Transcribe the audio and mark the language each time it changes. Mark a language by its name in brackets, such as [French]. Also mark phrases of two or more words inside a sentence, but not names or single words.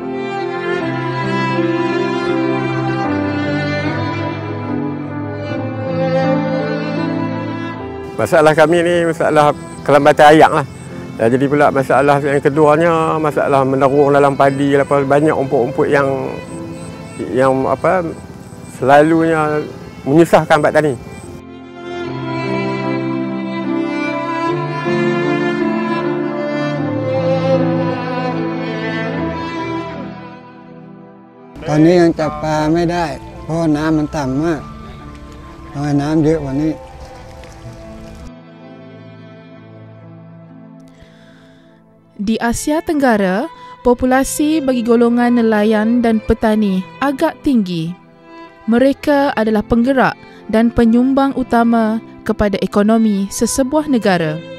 [Malay] Masalah kami ni masalah kelambatan air lah. Jadi pula masalah yang keduanya masalah menerung dalam padi, banyak umpuk-umpuk yang selalunya menyusahkan petani. [Thai] Tอนนี้ยังจับปลาไม่ได้เพราะน้ำมันต่ำมากต้องให้น้ำเยอะกว่านี้ [Malay] Di Asia Tenggara, populasi bagi golongan nelayan dan petani agak tinggi. Mereka adalah penggerak dan penyumbang utama kepada ekonomi sesebuah negara.